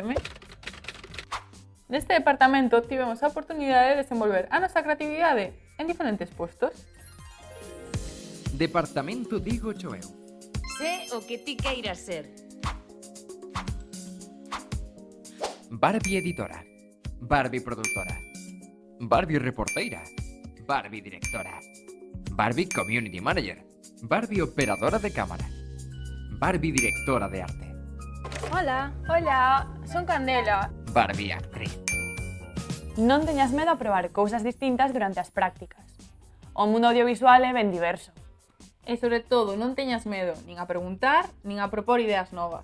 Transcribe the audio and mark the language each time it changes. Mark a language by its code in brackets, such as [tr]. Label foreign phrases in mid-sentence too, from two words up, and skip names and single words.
[gl] Neste departamento tivemos a oportunidade de desenvolver a nosa creatividade en diferentes postos. Departamento digo eu. Sé o que ti queiras ser. Barbie editora. Barbie productora. Barbie reporteira. Barbie directora. Barbie [en] community manager. [gl] Barbie operadora de cámara. Barbie directora de arte. Hola. Hola, son Candela. Barbie actriz. Non teñas medo a probar cousas distintas durante as prácticas. O mundo audiovisual é ben diverso. E sobre todo, non teñas medo nin a preguntar, nin a propor ideas novas.